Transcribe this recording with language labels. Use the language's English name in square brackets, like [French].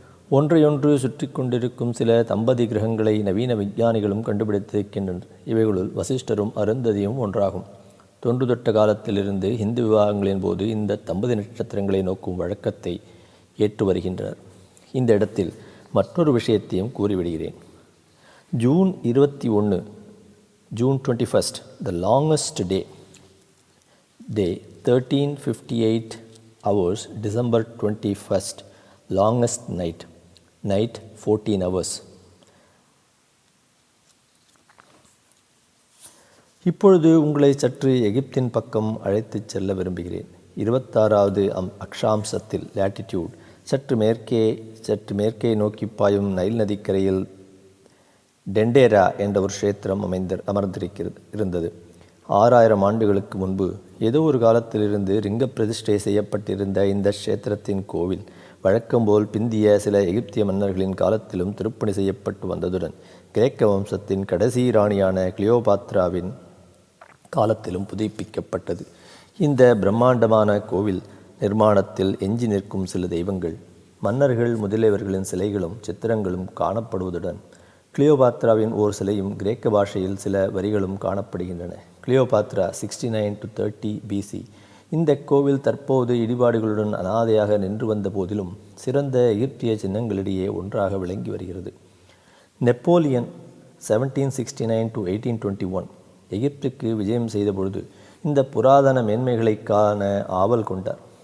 [Tamil] ஒன்றையொன்று சுற்றி கொண்டிருக்கும் சில தம்பதி கிரகங்களை நவீன விஞ்ஞானிகளும் கண்டுபிடித்திருக்கின்றனர். இவைகளுள் வசிஷ்டரும் அருந்ததியும் ஒன்றாகும். தொன்று தொட்ட காலத்திலிருந்து இந்து விவாகங்களின் போது இந்த தம்பதி நட்சத்திரங்களை நோக்கும் வழக்கத்தை ஏற்று வருகின்றனர். இந்த இடத்தில் மற்றொரு விஷயத்தையும் கூறிவிடுகிறேன். June 21, [English] June 21st, the longest day 13:58 hours, December 21st, longest night 14 hours. [Tamil] இப்பொழுது உங்களை சற்று எகிப்தின் பக்கம் அழைத்துச் செல்ல விரும்புகிறேன். 26வது அக்ஷாம்சத்தில் லேட்டிடியூட் சற்று மேற்கே நோக்கி பாயும் நைல் நதிக்கரையில் டெண்டேரா என்ற ஒரு க்ஷேத்திரம் இருந்தது. 6000 ஆண்டுகளுக்கு முன்பு ஏதோ ஒரு காலத்திலிருந்து லிங்க பிரதிஷ்டை செய்யப்பட்டிருந்த இந்த க்ஷேத்திரத்தின் கோவில் வழக்கம்போல் பிந்திய சில எகிப்திய மன்னர்களின் காலத்திலும் திருப்பணி செய்யப்பட்டு வந்ததுடன் கிரேக்க வம்சத்தின் கடைசி ராணியான கிளியோபாத்ராவின் காலத்திலும் புதுப்பிக்கப்பட்டது. இந்த பிரம்மாண்டமான கோவில் நிர்மாணத்தில் எஞ்சி நிற்கும் சில தெய்வங்கள், மன்னர்கள் முதலியவர்களின் சிலைகளும் சித்திரங்களும் காணப்படுவதுடன் கிளியோபாத்ராவின் ஓர் சிலையும் கிரேக்க பாஷையில் சில வரிகளும் காணப்படுகின்றன. கிளியோபாத்ரா [English] 69 to 30 BC. [Tamil] இந்த கோவில் தற்போது இடிபாடுகளுடன் அனாதையாக நின்று வந்த போதிலும் சிறந்த எகிப்திய சின்னங்களிடையே ஒன்றாக விளங்கி வருகிறது. நெப்போலியன் [English] 1769 to 1821 [Tamil] எகிப்துக்கு விஜயம் செய்த பொழுது இந்த புராதன மேன்மைகளை காண ஆவல் கொண்டார்.